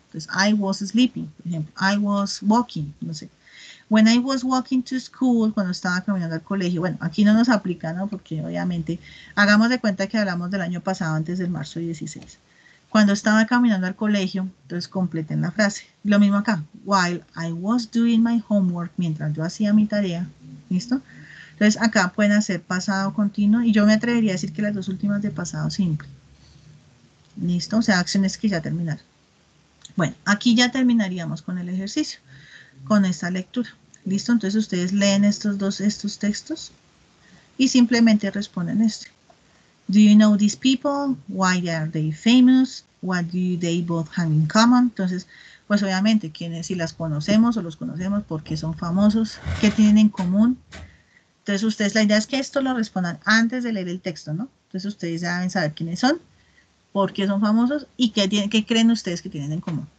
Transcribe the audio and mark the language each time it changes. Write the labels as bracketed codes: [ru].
[en] Entonces, I was sleeping, [es] por ejemplo, [en] I was walking, [es] no sé. [en] When I was walking to school, [es] cuando estaba caminando al colegio, bueno, aquí no nos aplica, ¿no? Porque obviamente, hagamos de cuenta que hablamos del año pasado, antes del marzo 16. Cuando estaba caminando al colegio, entonces completen la frase. Lo mismo acá. [en] While I was doing my homework, [es] mientras yo hacía mi tarea. ¿Listo? Entonces acá pueden hacer pasado continuo y yo me atrevería a decir que las dos últimas de pasado simple. ¿Listo? O sea, acciones que ya terminaron. Bueno, aquí ya terminaríamos con el ejercicio, con esta lectura. ¿Listo? Entonces ustedes leen estos textos y simplemente responden este. [en] Do you know these people? Why are they famous? What do they both have in common? [es] Entonces, pues obviamente, si las conocemos o los conocemos, ¿por qué son famosos? ¿Qué tienen en común? Entonces, ustedes, la idea es que esto lo respondan antes de leer el texto, ¿no? Entonces, ustedes ya deben saber quiénes son, por qué son famosos y qué creen ustedes que tienen en común.